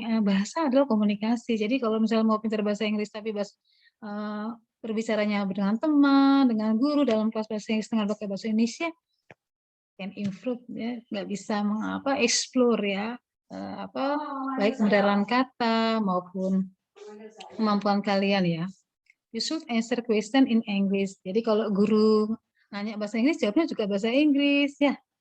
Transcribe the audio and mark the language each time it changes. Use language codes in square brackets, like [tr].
[id] Bahasa adalah komunikasi. Jadi kalau misalnya mau pintar bahasa Inggris tapi berbicaranya dengan teman, dengan guru dalam kelas bahasa Inggris dengan pakai bahasa Indonesia, [en] can improve [id] ya, nggak bisa explore ya, baik pendaraan kata maupun kemampuan kalian ya. [en] You should answer question in English. [id] Jadi kalau guru nanya bahasa Inggris, jawabnya juga bahasa Inggris ya.